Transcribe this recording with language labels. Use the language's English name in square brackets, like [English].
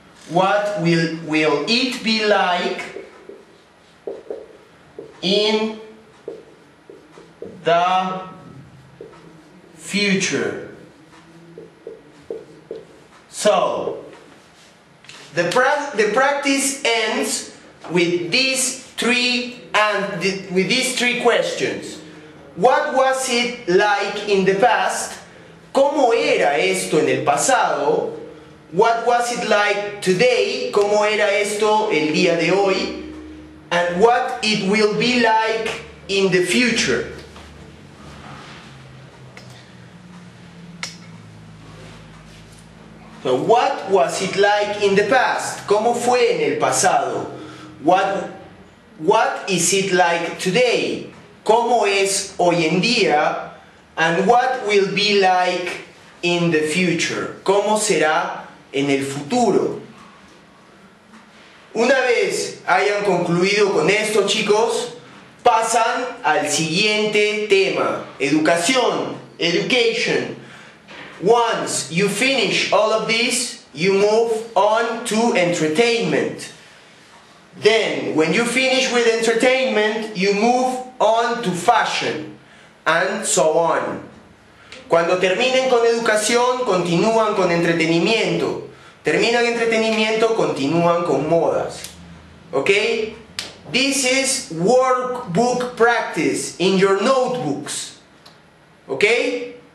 [English] What will it be like in the future? So, the practice ends with these three questions. What was it like in the past? [Spanish] ¿Cómo era esto en el pasado? [English] What was it like today? [Spanish] ¿Cómo era esto el día de hoy? [English] And what it will be like in the future. So what was it like in the past? [Spanish] ¿Cómo fue en el pasado? [English] What is it like today? [Spanish] ¿Cómo es hoy en día? [English] And what will be like in the future? [Spanish] ¿Cómo será en el futuro? Una vez hayan concluido con esto, chicos, pasan al siguiente tema, educación, education. [English] Once you finish all of this, you move on to entertainment. Then, when you finish with entertainment, you move on to fashion, and so on. [Spanish] Cuando terminen con educación, continúan con entretenimiento. Terminan entretenimiento, continúan con modas. [English] Okay? This is workbook practice in your notebooks. Okay?